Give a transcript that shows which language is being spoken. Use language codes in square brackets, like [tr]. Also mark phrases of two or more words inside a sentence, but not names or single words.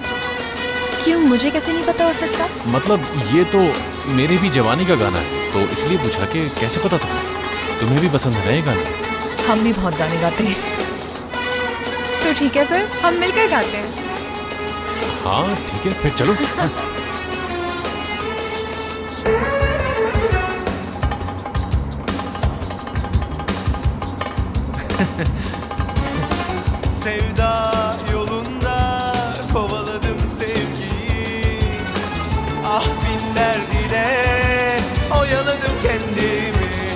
[hi] क्यों, मुझे कैसे नहीं पता हो सकता? मतलब ये तो मेरे भी जवानी का गाना है, तो इसलिए पूछा कि कैसे पता तुम्हें? तुम्हें भी पसंद है ना ये गाना? हम भी बहुत गाने गाते हैं। तो ठीक है, फिर हम मिलकर गाते हैं। हाँ ठीक है, फिर चलो। [tr] Sevda yolunda kovaladım sevgiyi. Ah bin derdine oyaladım kendimi.